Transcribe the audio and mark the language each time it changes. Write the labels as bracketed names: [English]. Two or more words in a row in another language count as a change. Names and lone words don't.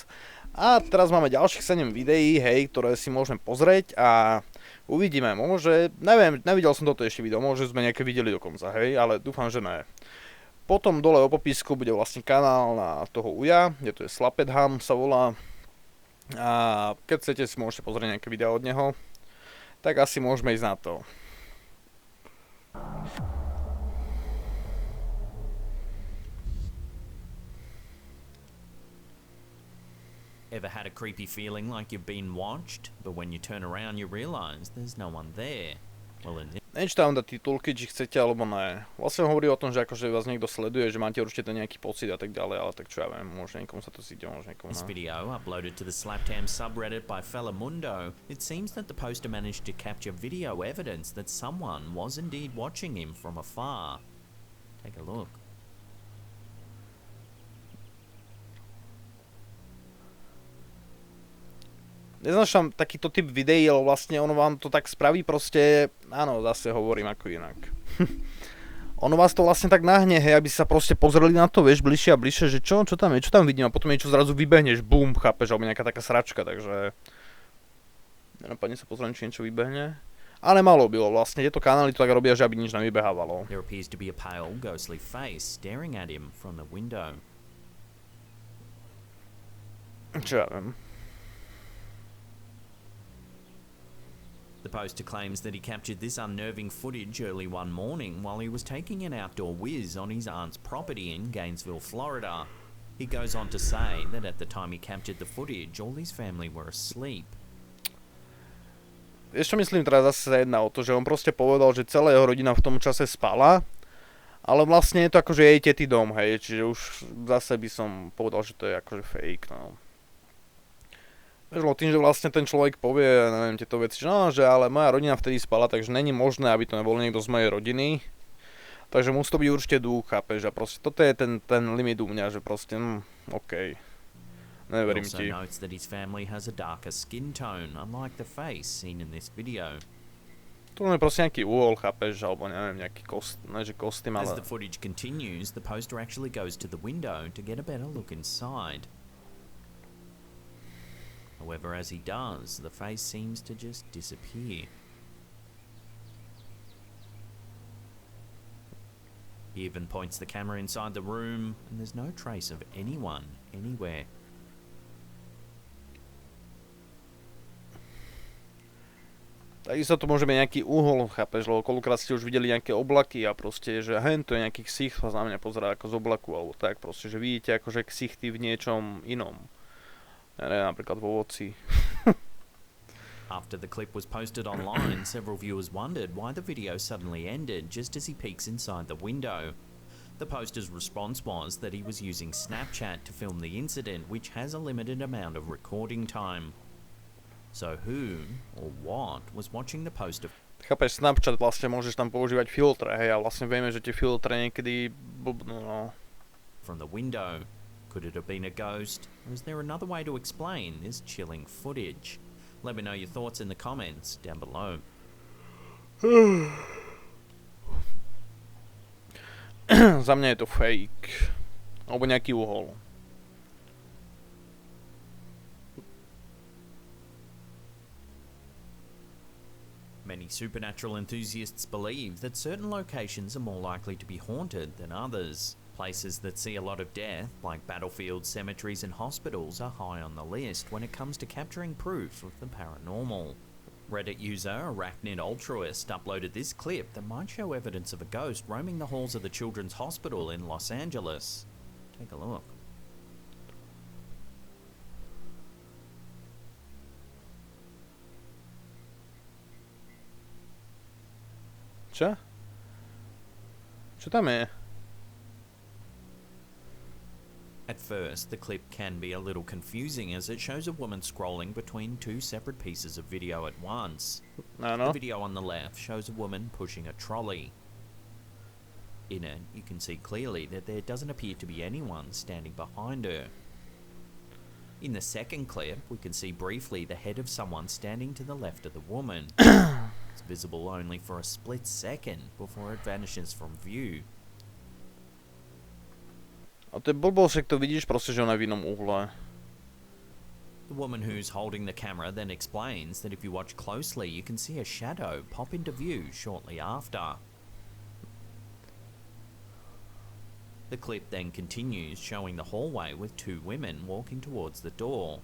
[Slovak] A teraz máme ďalších 7 videí, hej, ktoré si môžeme pozrieť a uvidíme, môže, neviem, nevidel som toto ešte video, môže sme nejaké videli dokonca, hej, ale dúfam, že ne. Potom dole o popisku bude vlastne kanál na toho uja, kde to je Slapetham sa volá. A keď chcete si môžete pozrieť nejaké video od neho, tak asi môžeme ísť na to. [English] Ever had a creepy feeling like you've been watched, but when you turn around you realise there's no one there? Well, in [Slovak] Nečítam dať titulky, či chcete alebo ne. Vlastne hovorí o tom, že akože vás niekto sleduje, že máte určite nejaký pocit a tak ďalej, ale tak čo ja viem, možno niekomu sa to síde, možno niekomu [English] this [Slovak] ne. [English] video, uploaded to the Slaptam subreddit by Mundo, it seems that the poster managed to capture video evidence that someone was indeed watching him from afar. Take a look. [Slovak] Neznášam takýto typ videí, ale vlastne ono vám to tak spraví proste, áno, zase hovorím ako inak. Ono vás to vlastne tak nahne, hej, aby sa proste pozreli na to, vieš, bližšie a bližšie, že čo tam je, čo tam vidím a potom niečo zrazu vybehneš, bum, chápeš, alebo nejaká taká sračka, takže nenapadne sa pozrieť, či niečo vybehne. Ale malo bylo vlastne, tieto kanály to tak robia, že aby nič nevybehávalo. [English] There appears to be a pale, ghostly face staring at him from the window. [Slovak] Čo ja viem. [English] The poster claims that he captured this unnerving footage early one morning while he was taking an outdoor whiz on his aunt's property in Gainesville, Florida. He goes on to say that at the time he captured the footage, all his family were asleep. [Slovak] Vieš čo myslím, teraz zase sa jedná o to, že on proste povedal, že celá jeho rodina v tom čase spala, ale vlastne je to akože jej tetý dom, hej, čiže už zase by som povedal, že to je akože fake, no. Vieš, tým, že vlastne ten človek povie, neviem, tieto veci, že no, že ale moja rodina vtedy spala, takže není možné, aby to nebol niekto z mojej rodiny. Takže musí to byť určite duch, chápeš, a proste toto je ten limit u mňa, že proste, okej. Neverím [English] He also [Slovak] ti. [English] notes that his family has a darker skin tone, unlike the face seen in this video. [Slovak] Tu je proste nejaký úhol, chápeš, alebo neviem, nejaký kostým, [English] As [Slovak] ale... [English] the footage continues, the poster actually goes to the window to get a better look inside. However, as he does, the face seems to just disappear. He even points the camera inside the room, and there's no trace of anyone anywhere. [Slovak] Takisto to môže byť nejaký uhol, chápeš, lebo koľkokrát ste už videli nejaké oblaky a proste, že hen, to je nejaký ksicht, sa na mňa pozerá ako z oblaku, alebo tak proste, že vidíte akože ksichty v niečom inom. Ja neviem, napríklad v ovoci. [English] After the clip was posted online, several viewers wondered why the video suddenly ended just as he peeks inside the window. The poster's response was that he was using Snapchat to film the incident, which has a limited amount of recording time. So who, or what, was watching the poster? [Slovak] Chápeš, Snapchat vlastne môžeš tam používať filtre, hej, a vlastne vieme, že tie filtre niekedy blbnú, no. [English] From the window. Could it have been a ghost? Or is there another way to explain this chilling footage? Let me know your thoughts in the comments down below. [Slovak] Za mňa je to fake. Alebo nejaký uhol. [English] Many supernatural enthusiasts believe that certain locations are more likely to be haunted than others. Places that see a lot of death, like battlefields, cemeteries and hospitals, are high on the list when it comes to capturing proof of the paranormal. Reddit user Arachnid Altruist uploaded this clip that might show evidence of a ghost roaming the halls of the Children's Hospital in Los Angeles. Take a look. [Slovak] Čo? Čo tam je? [English] At first, the clip can be a little confusing as it shows a woman scrolling between two separate pieces of video at once. [Slovak] Áno. [English] The video on the left shows a woman pushing a trolley. In it, you can see clearly that there doesn't appear to be anyone standing behind her. In the second clip, we can see briefly the head of someone standing to the left of the woman. It's visible only for a split second before it vanishes from view. [Slovak] A to je blbosť, ak to vidíš proste, že ona je v inom uhle. [English] The woman who's holding the camera then explains that if you watch closely, you can see a shadow pop into view shortly after. The clip then continues, showing the hallway with two women walking towards the door.